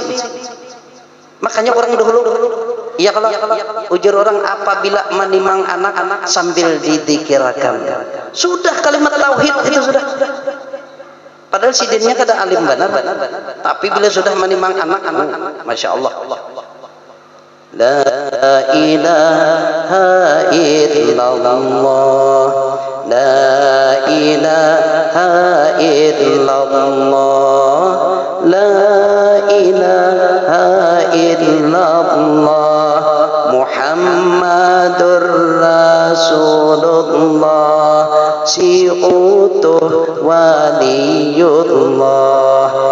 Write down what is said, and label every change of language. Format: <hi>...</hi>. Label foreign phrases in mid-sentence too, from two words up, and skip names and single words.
<bjn>Makanya orang dahulu, ya kalau ujur orang apabila menimang anak-anak sambil didikirakan, sudah kalimat tauhid itu sudah. Padahal Sidinnya kada alim benar, tapi bila sudah menimang anak-anak,</bjn> <ar>ما شاء الله. لا إله إلا الله، لا إله إلا الله، لا إله إلا الله، محمد رسول الله,</ar> <bjn>si utuh waliyullah.</bjn>